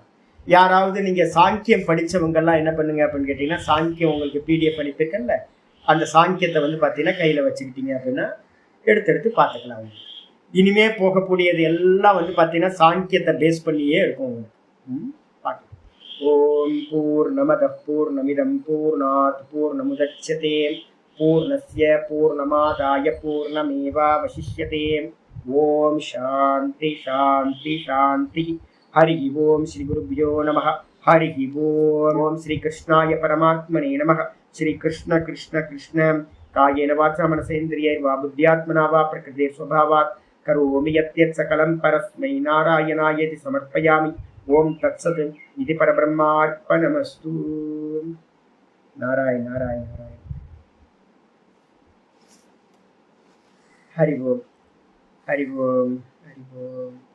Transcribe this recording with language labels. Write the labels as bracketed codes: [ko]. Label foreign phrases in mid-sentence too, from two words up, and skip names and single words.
[ta] யாராவது நீங்கள் சாங்கியம் படித்தவங்கெல்லாம் என்ன பண்ணுங்க அப்படின்னு கேட்டிங்கன்னா சாங்கியம் உங்களுக்கு பிடிஎஃப் அனுப்பியிருக்கேன்ல, அந்த சாங்கியத்தை வந்து பார்த்தீங்கன்னா கையில் வச்சுக்கிட்டீங்க அப்படின்னா எடுத்து பார்த்துக்கலாம். இனிமே போகக்கூடியது எல்லாம் வந்து பார்த்தீங்கன்னா சாங்கியத்தை பேஸ் பண்ணியே இருக்கும் உங்களுக்கு. [sa] ओं पूर्णमदः पूर्णमिदं पूर्णात् पूर्णमुदच्यते पूर्णस्य पूर्णमादाय पूर्णमेवावशिष्यते. ओं शान्तिः शान्तिः शान्तिः. हरिः ओं श्री गुरुभ्यो नमः. हरिः ओं श्री कृष्णाय परमात्मने नमः. श्री कृष्ण कृष्ण कृष्ण कायेन वाचा मनसेन्द्रियैर्वा बुद्ध्यात्मना वा प्रकृतेः स्वभावात् करोमि यद्यत् सकलं परस्मै नारायणायेति समर्पयामि. ओं तत्सत्। इदं परब्रह्मार्पणमस्तु. नारायण नारायण नारायण। हरिः ओं हरिः ओं हरिः ओं.